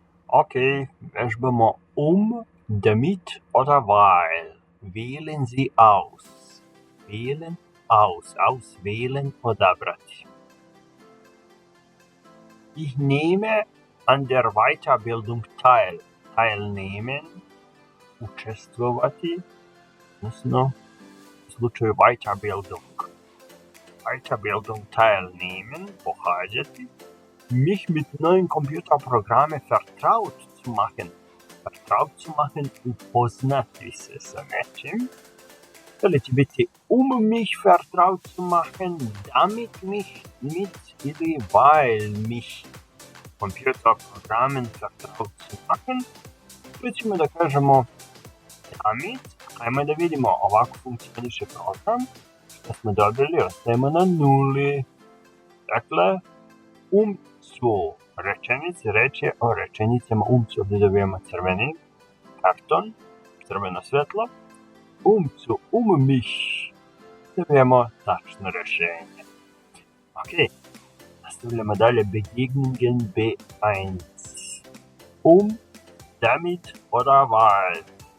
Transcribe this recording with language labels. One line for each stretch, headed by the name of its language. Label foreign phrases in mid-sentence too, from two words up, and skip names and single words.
Serbian: Okay, vežbamo
German: damit oder weil. Wählen Sie aus. Wählen aus. Auswählen, odabrati. Ich nehme an der Weiterbildung teil. Teilnehmen, участвовать,
Serbian: odnosno u slučaju Weiterbildung.
German: Weiterbildung teilnehmen, pohađati. Mich mit neuen Computerprogrammen vertraut zu machen. Vertraut zu machen,
Serbian: upoznati se sa nečim. Ili će biti
German: mich vertraut zu machen, damit mich, mit ili weil mich Computerprogrammen vertraut zu machen.
Serbian: Tu ćemo da kažemo damit. Ajmo da vidimo ovako funkcioniše program. Što smo dobili, ostajemo na nuli. Dakle, zu. Rečenice, reč je o rečenicama zu. Ovdje dobijemo crveni karton, crveno svetlo.
German: Zu, mich.
Serbian: Dobijemo tačno rešenje. Ok, nastavljamo dalje. Begegnungen B1.
German: Damit oder weil.